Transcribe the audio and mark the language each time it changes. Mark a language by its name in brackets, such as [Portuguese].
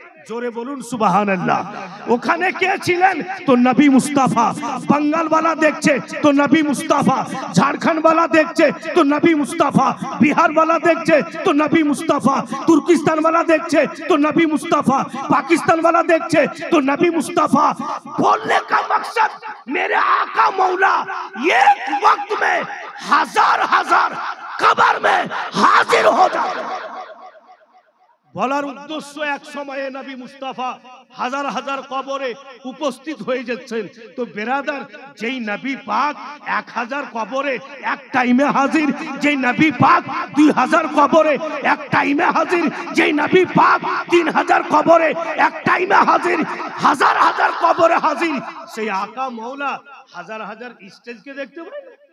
[Bangla] জোরে বলুন সুবহানাল্লাহ। ওখানে কে ছিলেন? তো নবী মুস্তাফা। বাঙ্গাল वाला দেখছে তো নবী মুস্তাফা, ঝাড়খণ্ড वाला দেখছে তো নবী মুস্তাফা, বিহার वाला দেখছে তো নবী মুস্তাফা, তুর্কিস্তান वाला দেখছে তো নবী মুস্তাফা, पाकिस्तान वाला দেখছে তো নবী মুস্তাফা। [Hindi] बोलने का मकसद मेरे आका मौला एक वक्त में हजार हजार कब्र में हाजिर हो जाते। [Bangla] বলার উদ্দেশ্য এক সময়ে নবী মুস্তাফা হাজার হাজার কবরে উপস্থিত হয়ে যাচ্ছেন। তো বেরাদার, যেই নবী পাক 1000 কবরে এক টাইমে হাজির, যেই নবী পাক 2000 কবরে এক টাইমে হাজির, যেই নবী পাক 3000 কবরে এক টাইমে হাজির, হাজার হাজার কবরে হাজির, সেই আকা মৌলা হাজার হাজার স্টেজকে দেখতে পায়।